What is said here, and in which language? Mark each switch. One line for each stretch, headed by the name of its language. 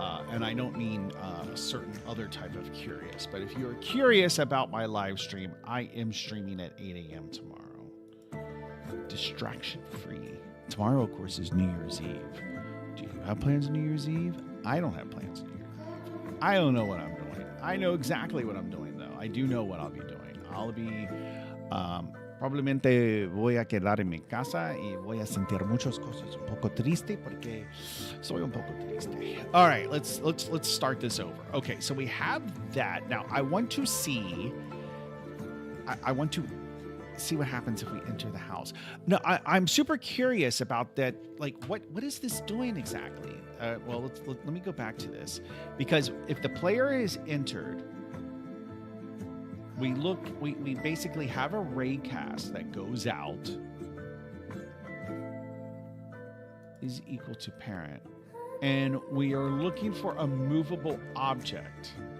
English: And I don't mean a certain other type of curious, but if you're curious about my live stream, I am streaming at 8 a.m. tomorrow. Distraction free. Tomorrow, of course, is New Year's Eve. Do you have plans on New Year's Eve? I don't have plans on New Year's Eve. I don't know what I'm doing. I know exactly what I'm doing, though. I do know what I'll be doing. I'll be
Spanish: probablemente voy a quedar en mi casa y voy a sentir muchas cosas un poco triste porque soy un poco triste.
English: All right, let's start this over. Okay, so we have that. Now I want to see. I want to see what happens if we enter the house. No, I'm super curious about that. Like, what is this doing exactly? Well, let me go back to this, because if the player is entered, we basically have a ray cast that goes out is equal to parent, and we are looking for a movable object.